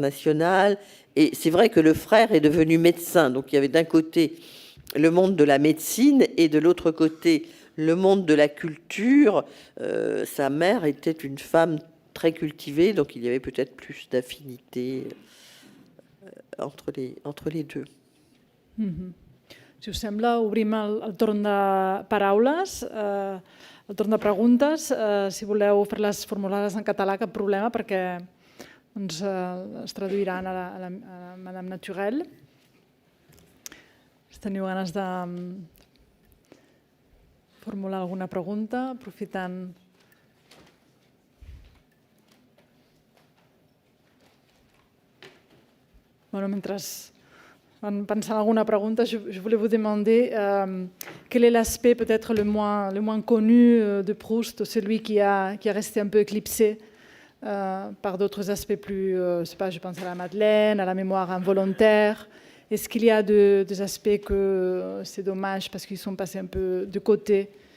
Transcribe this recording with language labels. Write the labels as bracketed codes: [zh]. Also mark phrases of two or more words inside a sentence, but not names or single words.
[fr] Et c'est vrai que le frère est devenu médecin. Donc il y avait d'un côté le monde de la médecine et de l'autre côté, le monde de la culture. Sa mère était une femme très cultivée, donc il y avait peut-être plus d'affinité entre les deux. [ca] Si us sembla, obrim el torn de paraules, el torn de preguntes. Si voleu fer-les formulades en català, cap problema, perquè doncs, es traduiran a la Madame Naturel. Si teniu ganes de formular alguna pregunta, aprofitant... Bueno, mentre van pensant alguna pregunta, [fr] je voulais vous demander quel est l'aspect peut-être le moins connu de Proust, celui qui a resté un peu éclipsé par d'autres aspects plus, je pense à la Madeleine, à la mémoire involontaire. Est-ce qu'il y a des aspects que c'est dommage parce qu'ils sont passés un peu de côté?